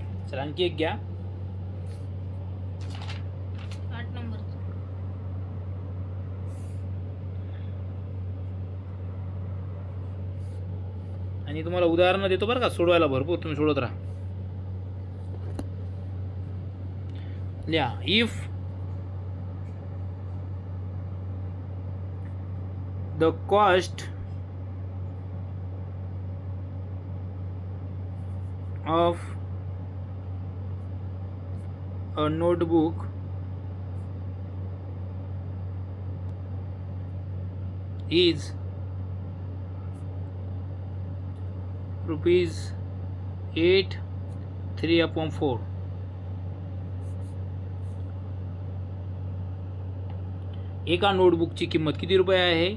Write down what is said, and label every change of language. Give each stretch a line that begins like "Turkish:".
Marathi: चला आणखी एक घ्या. 8 नंबरचं. आणि तुम्हाला उदाहरणं देतो बरं का, सोडवायला भरपूर, तुम्ही सोडत राहा. लिहा
English: If the cost of a notebook is rupees 8 3/4.
Marathi: एका नोटबुकची किंमत किती रुपये आहे?